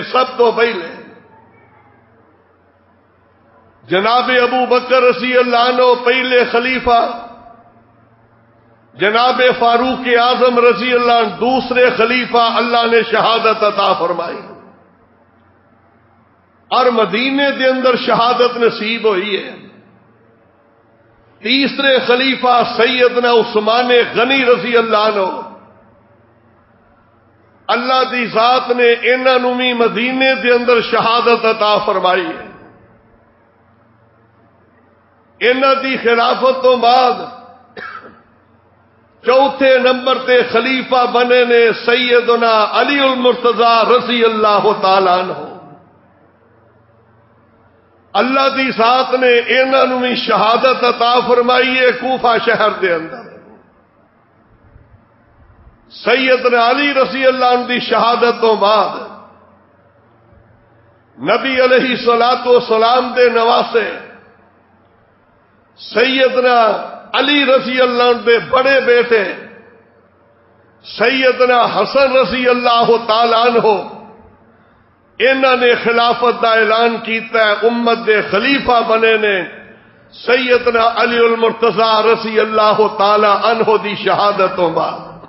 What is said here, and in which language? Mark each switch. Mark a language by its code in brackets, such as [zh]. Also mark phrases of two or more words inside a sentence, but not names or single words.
[pa] سب تو پہلے جناب ابو بکر رضی اللہ عنہ پہلے خلیفہ، جناب فاروق اعظم رضی اللہ عنہ دوسرے خلیفہ، اللہ نے شہادت عطا فرمائی، اور مدینے دے اندر شہادت نصیب ہوئی ہے۔ تیسرے خلیفہ سیدنا عثمان غنی رضی اللہ عنہ، اللہ دی ذات نے انہاں نوں بھی مدینے دے اندر شہادت عطا فرمائی ہے۔ انہاں دی خلافت تو بعد چوتھے نمبر تے خلیفہ بنے نے سیدنا علی المرتضی رضی اللہ تعالی عنہ۔ اللہ دی ذات نے انہاں نوں بھی شہادت عطا فرمائی ہے کوفہ شہر دے اندر۔ سیدنا علی رضی اللہ عنہ دی شہادت تو بعد نبی علیہ الصلوۃ والسلام دے نواسے سیدنا علی رضی اللہ عنہ دے بڑے بیٹے سیدنا حسن رضی اللہ تعالی عنہ، انہوں نے خلافت دا اعلان کیتا ہے، امت دے خلیفہ بنے نے سیدنا علی المرتضی رضی اللہ تعالی عنہ دی شہادت تو بعد۔